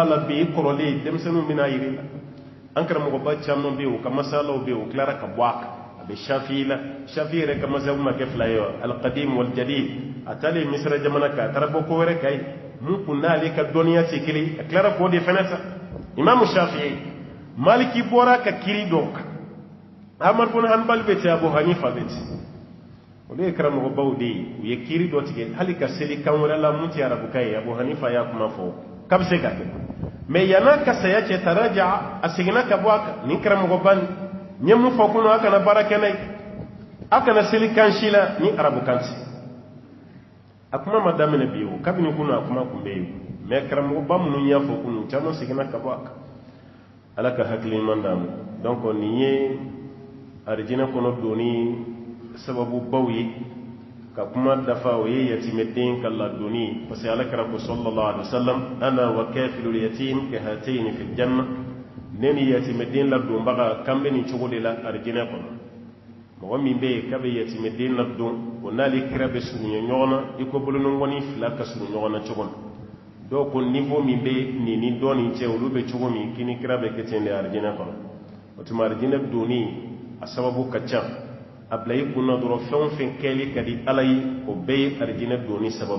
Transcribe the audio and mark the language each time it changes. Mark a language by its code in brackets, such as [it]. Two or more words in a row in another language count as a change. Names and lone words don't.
[bm] la bi i kɔrɔlen denmisɛnninw bɛna yir'i la an karamɔgɔba caman bɛ yen o ka masalaw bɛ yen o tilara ka bɔ a kan a bɛ shafi'i la shafi'i yɛrɛ ka masayabu ma kɛ fila ye [ar] والقديم والجديد [bm] a taalen misira jamana kan a taara bɔ ko wɛrɛ kan ye mun kun n'ale ka dɔnniya tɛ kelen a tilara k'o de fɛnɛ ta imamu shafi'i maliki bɔra ka kiri dɔw kan ahmad bin hanbal bɛ ten abu hanifa bɛ ten olu ye karamɔgɔbaw de ye u ye kiri dɔ tigɛ hali ka seli kan wɛrɛ la mun tɛ arabukan ye abu hanifa y'a kuma fɔ k'a bɛ se ka kɛ mɛ yan'a ka saya cɛ taraja a seginna ka bɔ a kan nin karamɔgɔba nin n ye mun fɔ kunun a kana baara kɛ n'a ye a kana seli kan si la ni arabukan tɛ a kuma ma daminɛ bi o kabini kunun a kuma kun bɛ yen mɛ karamɔgɔba minnu y'a fɔ kunun caman seginna ka bɔ a kan ala ka hakili ɲuman d'a ma donc nin ye arijinɛ kɔnɔ donni sababu baw ye ka kuma dafa o ye yatimɛden ka ladonni [fr] parce que [bm] ala kɛra ko [ar] صلى الله عليه وسلم أنا وكافل اليتيم كهاتين في الجنة [bm] ne ni yatimɛden ladonbaga kan bɛ nin cogo de la arijinɛ kɔnɔ mɔgɔ min bɛ yen k'a bɛ yatimɛden ladon o n'ale kira bɛ surunya ɲɔgɔn na i ko bolonɔngɔnin fila ka surun ɲɔgɔn na cogo min dɔw ko niveau min bɛ nin ni dɔ nin cɛ olu bɛ cogo min k'i ni kira bɛ kɛ ten de arijinɛ kɔnɔ o tuma arijinɛ donni a sababu ka ca a bila i kunna dɔrɔn fɛn o fɛn kɛli ka di ala ye o bɛɛ ye arijinɛ donni sababu